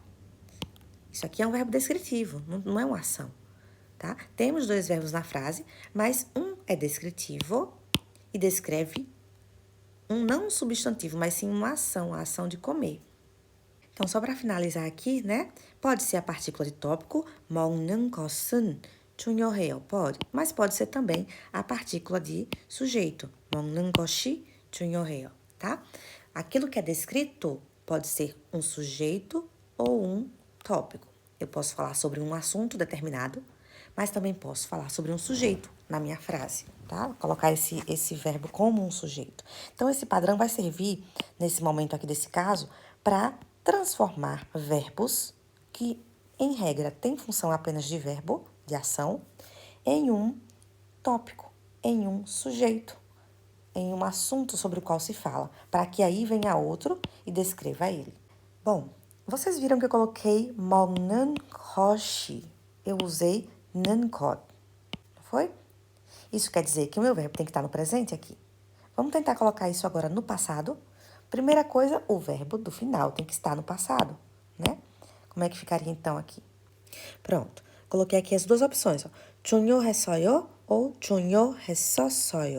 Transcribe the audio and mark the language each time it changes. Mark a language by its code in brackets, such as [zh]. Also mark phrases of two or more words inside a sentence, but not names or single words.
[pt] Isso aqui é um verbo descritivo, não é uma ação, tá? Temos dois verbos na frase, mas um é descritivo e descreve não um substantivo, mas sim uma ação, a ação de comer. Então, só para finalizar aqui, né? Pode ser a partícula de tópico, [ko] 먹는 것은 중요해요. [pt] Pode, mas pode ser também a partícula de sujeito, [ko] 먹는 것이 중요해요, [pt] tá? Aquilo que é descrito pode ser um sujeito ou um tópico. Eu posso falar sobre um assunto determinado, mas também posso falar sobre um sujeito na minha frase, tá? Colocar esse verbo como um sujeito. Então, esse padrão vai servir, nesse momento aqui desse caso, para transformar verbos que, em regra, têm função apenas de verbo, de ação, em um tópico, em um sujeito, em um assunto sobre o qual se fala, para que aí venha outro e descreva ele. Bom, vocês viram que eu coloquei [ko] 먹는 것이, [pt] eu usei [ko] 는 것, [pt] não foi? Isso quer dizer que o meu verbo tem que estar no presente aqui. Vamos tentar colocar isso agora no passado. Primeira coisa, o verbo do final tem que estar no passado, né? Como é que ficaria então aqui? Pronto, coloquei aqui as duas opções, ó. [ko] 중요했어요 ou 중요했었어요.